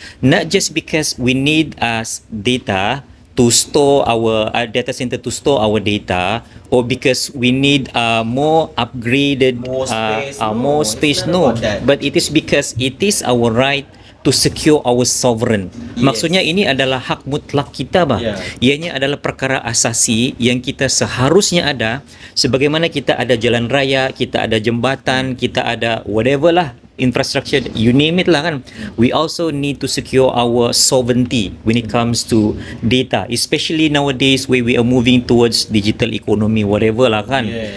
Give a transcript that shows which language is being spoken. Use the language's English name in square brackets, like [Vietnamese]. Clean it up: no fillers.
[English] Not just because we need data to store our data center to store our data, or because we need more upgraded more space, no, but it is because it is our right to secure our sovereign. [Malay] Maksudnya ini adalah hak mutlak kita bah. Ianya adalah perkara asasi yang kita seharusnya ada, sebagaimana kita ada jalan raya, kita ada jembatan, kita ada whatever lah, infrastructure, [English] you name it [Malay] lah kan. [English] We also need to secure our sovereignty when it comes to data, especially nowadays where we are moving towards digital economy, whatever lah kan.